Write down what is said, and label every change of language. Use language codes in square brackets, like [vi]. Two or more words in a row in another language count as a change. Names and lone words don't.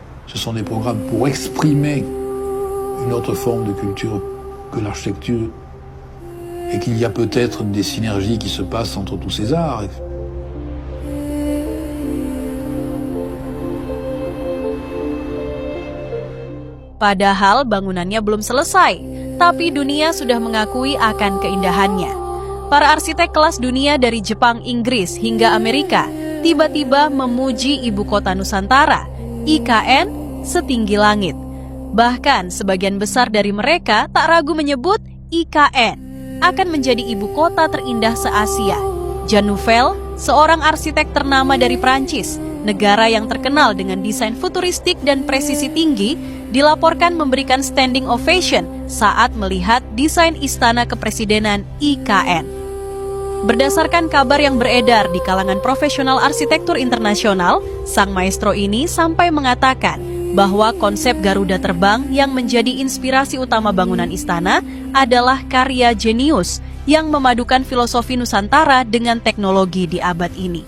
[fr] Ce sont des programmes pour exprimer une autre forme de culture que l'architecture et qu'il y a peut-être des synergies qui se passent entre tous ces arts. [id] Padahal bangunannya belum selesai, tapi dunia sudah mengakui akan keindahannya. Para arsitek kelas dunia dari Jepang, Inggris, hingga Amerika tiba-tiba memuji ibu kota Nusantara, IKN, setinggi langit. Bahkan sebagian besar dari mereka tak ragu menyebut IKN akan menjadi ibu kota terindah se-Asia. Jean Nouvel, seorang arsitek ternama dari Prancis, negara yang terkenal dengan desain futuristik dan presisi tinggi, dilaporkan memberikan [en] standing ovation [id] saat melihat desain istana kepresidenan IKN. Berdasarkan kabar yang beredar di kalangan profesional arsitektur internasional, sang maestro ini sampai mengatakan bahwa konsep Garuda terbang yang menjadi inspirasi utama bangunan istana adalah karya jenius yang memadukan filosofi Nusantara dengan teknologi di abad ini.